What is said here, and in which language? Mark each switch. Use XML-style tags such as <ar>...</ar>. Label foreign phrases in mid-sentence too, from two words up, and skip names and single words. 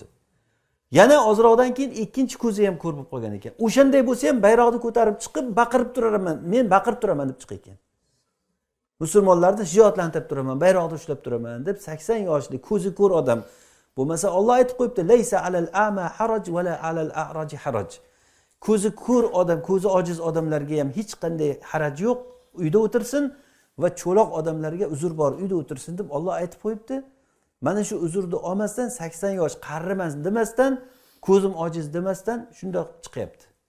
<uz>Yana ozroqdan keyin ikkinchi ko'zi ham ko'r bo'lib qolgan ekan. O'shanday bo'lsa ham bayroqni ko'tarib chiqib baqirib turaman, men baqirib turaman deb chiqar ekan. Musulmonlarni shijoatlantirib turaman, bayroqni ushlab turaman deb 80 yoshli ko'zi ko'r odam. Bo'lmasa Alloh aytib qo'yibdi,</uz> <ar>"ليس على الأعمى حرج ولا على الأعرج حرج."</ar> <uz>Ko'zi ko'r odam, ko'zi ojiz odamlarga ham hech qanday haraj yo'q, uyda o'tirsin va cho'loq odamlarga uzr bor, uyda o'tirsin deb Alloh aytib qo'yibdi. Mana shu uzrni olmasdan 80 yosh qarriman demasdan, ko'zim ojiz demasdan shunday chiqyapti.</uz>